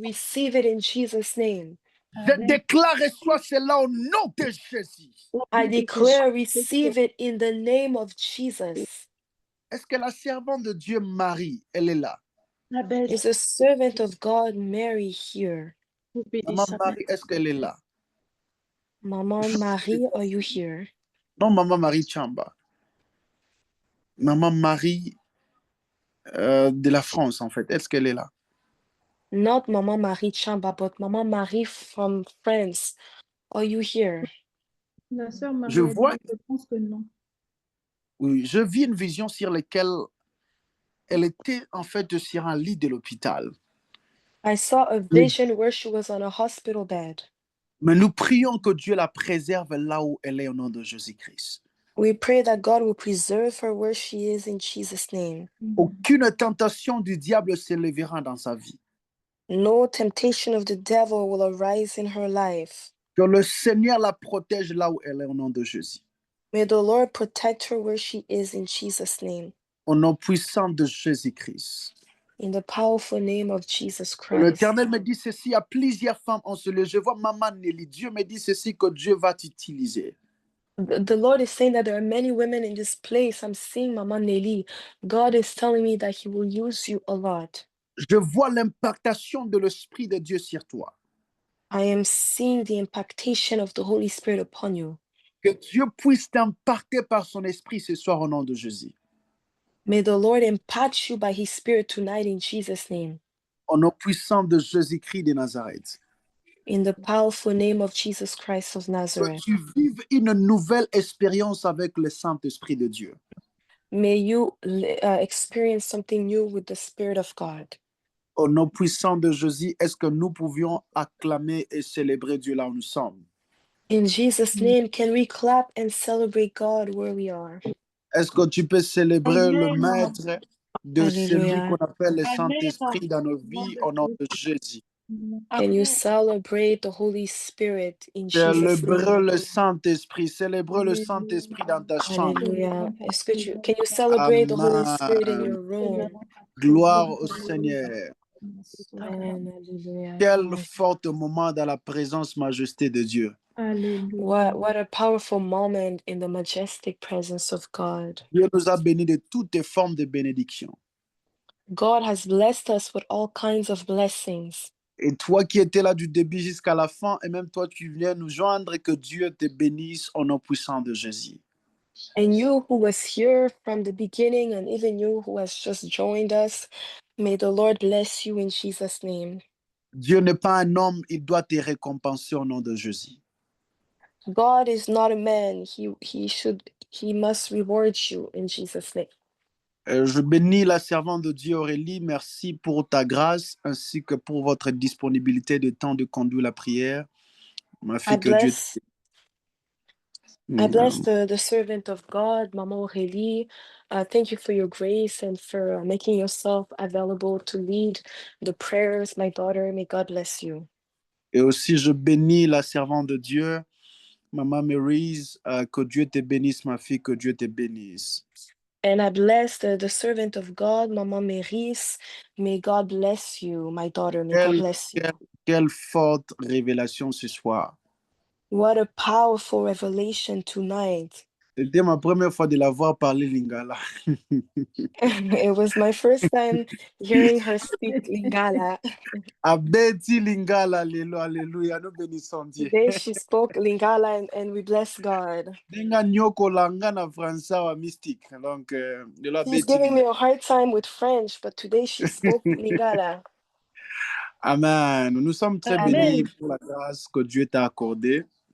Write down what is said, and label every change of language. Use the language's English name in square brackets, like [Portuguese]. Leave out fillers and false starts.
[English] Receive it in Jesus' name. [French] Je déclare, reçois cela au nom de Jésus. [English] I declare, receive it in the name of Jesus. [French] Est-ce que la servante de Dieu Marie, elle est là? [English] Is a servant of God Mary here? [French] Maman Marie, est-ce qu'elle est là? [English] Maman Marie, are you here? [French] Non, Maman Marie Chamba. Maman Marie de la France, en fait. Est-ce qu'elle est là? [English] Not Maman Marie Chamba, but Maman Marie from France. Are you here? [French] La sœur Marie, Je vois. je pense que non. Oui, je vis une vision sur laquelle elle était en fait sur un lit de l'hôpital. [English] I saw a vision where she was on a hospital bed. [French] Mais nous prions que Dieu la préserve là où elle est au nom de Jésus-Christ. [English] We pray that God will preserve her where she is in Jesus' name. [French] Aucune tentation du diable s'élèvera dans sa vie. [English] No temptation of the devil will arise in her life. [French] Que le Seigneur la protège là où elle est au nom de Jésus. [English] May the Lord protect her where she is in Jesus' name. [French] Au nom puissant de Jésus-Christ. [English] In the powerful name of Jesus Christ. [French] L'Éternel me dit ceci, il y a plusieurs femmes en ce lieu. Je vois Maman Nelly. Dieu me dit ceci, que Dieu va t'utiliser. [English] The Lord is saying that there are many women in this place. I'm seeing Mama Nelly. God is telling me that He will use you a lot. [French] Je vois l'impactation de l'Esprit de Dieu sur toi. [English] I am seeing the impactation of the Holy Spirit upon you. [French] Que Dieu puisse t'impacter par son Esprit ce soir au nom de Jésus. [English] May the Lord impact you by His Spirit tonight in Jesus' name. [French] Au nom puissant de Jésus-Christ de Nazareth. [English] In the powerful name of Jesus Christ of Nazareth. [French] Que tu vives une nouvelle expérience avec le Saint-Esprit de Dieu. [English] May you experience something new with the Spirit of God. [French] Au nom puissant de Jésus, est-ce que nous pouvions acclamer et célébrer Dieu là où nous sommes? [English] In Jesus' name, can we clap and celebrate God where we are? [French] Est-ce que tu peux célébrer le Amen. Maître de celui Alléluia. qu'on appelle le Amen. Saint-Esprit dans nos vies au nom de Jésus? [English] Can you Amen. celebrate the Holy Spirit in Jesus' [French] Célébrer [English] name? [French] le Saint-Esprit, célébrer le Saint-Esprit dans ta chambre. Hallelujah. [English] Can you celebrate the Holy Spirit in Amen. your room? [French] Gloire au Seigneur. Amen. Hallelujah. Quel fort moment dans la présence majesté de Dieu. Alléluia. [English] What a powerful moment in the majestic presence of God. [French] Dieu nous a bénis de toutes formes de bénédiction. [English] God has blessed us with all kinds of blessings. [French] Et toi qui étais là du début jusqu'à la fin, et même toi qui viens nous joindre, que Dieu te bénisse au nom puissant de Jésus. [English] And you who was here from the beginning, and even you who has just joined us, may the Lord bless you in Jesus' name. [French] Dieu n'est pas un homme, il doit te récompenser au nom de Jésus. [English] God is not a man. He must reward you in Jesus' name. [French] Je bénis la servante de Dieu Aurélie. Merci pour ta grâce ainsi que pour votre disponibilité de temps de conduire la prière. Ma [English] I [French] fille, que Dieu. [English] bless the servant of God, Maman Aurélie. Thank you for your grace and for making yourself available to lead the prayers, my daughter. May God bless you. [French] Et aussi, je bénis la servante de Dieu, Maman Maryse. Que Dieu te bénisse, ma fille, que Dieu te bénisse. [English] And I bless the servant of God, Maman Maryse. May God bless you, my daughter. May God bless you. [French] Quelle forte révélation ce soir. [English] What a powerful revelation tonight. [French] C'était ma première fois de la voir parler Lingala. [English] It was my first time hearing her speak Lingala. [Lingala] Abeti Lingala, [French] alléluia, nous bénissons Dieu. [English] Today she spoke Lingala and we bless God. [Lingala] Dinga nyoko langa na français wa mystique. [French] Donc, de la [English] She's giving me a hard time with French, but today she spoke Lingala. Amen. [French] Nous sommes très bénis pour la grâce que Dieu t'a accordée.